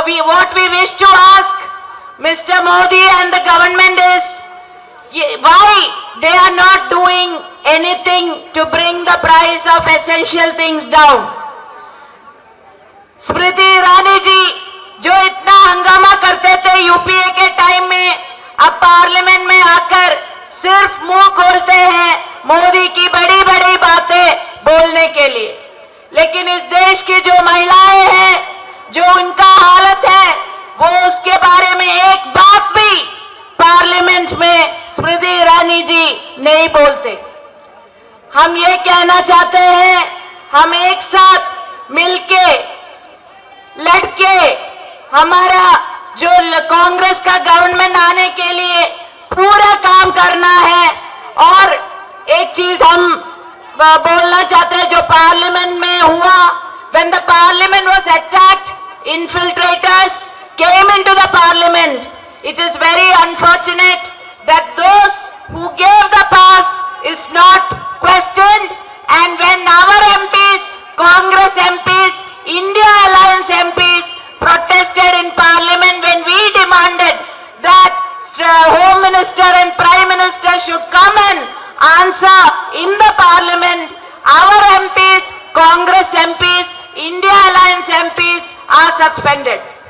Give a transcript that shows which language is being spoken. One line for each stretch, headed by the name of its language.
English: What we wish to ask Mr. Modi and the government is why they are not doing anything to bring the price of essential things down?
Hindi: Smriti Irani ji जो इतना हंगामा करते थे UPA के time में, अब parliament में आकर सिर्फ मुंह खोलते हैं मोदी की बड़ी बड़ी बातें बोलने के लिए। लेकिन इस देश की जो महिलाएं हैं, जो उनका हालत है, वो उसके बारे में एक बात भी पार्लियामेंट में स्मृति ईरानी जी नहीं बोलते। हम ये कहना चाहते हैं, हम एक साथ मिलके लड़के हमारा जो कांग्रेस का गवर्नमेंट आने के लिए पूरा काम करना है। और एक चीज हम बोलना चाहते हैं जो पार्लियामेंट में हुआ,
English: when the parliament was attacked, infiltrators came into the parliament. It is very unfortunate that those who gave the pass is not questioned, and when our MPs, Congress MPs, India Alliance MPs protested in parliament when we demanded that Home Minister and Prime Minister should come and answer in the parliament, our MPs, Congress MPs, India Alliance MPs are suspended.